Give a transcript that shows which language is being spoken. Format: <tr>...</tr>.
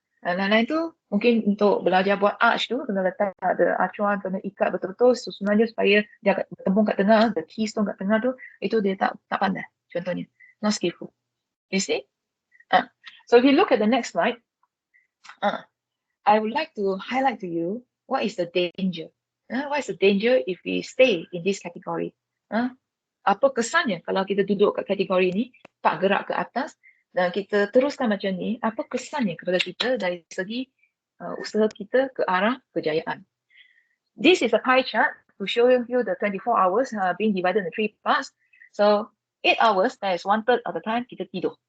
<ms>Lain-lain tu mungkin untuk belajar buat arch tu, kena letak ada acuan, kena ikat betul-betul susunan dia supaya dia bertembung kat tengah, the keystone kat tengah tu, itu dia tak pandai.</ms> <en>Contohnya, not skillful. You see? So if you look at the next slide, I would like to highlight to you what is the danger. What is the danger if we stay in this category?</en> <ms>Apa kesannya kalau kita duduk kat kategori ni, tak gerak ke atas, dan kita teruskan macam ni, apa kesannya kepada kita dari segi usaha kita ke arah kejayaan?</ms> <en>This is a pie chart to show you the 24 hours being divided in 3 parts. So 8 hours, that is 1/3 of the time</en> <ms>kita tidur.</ms>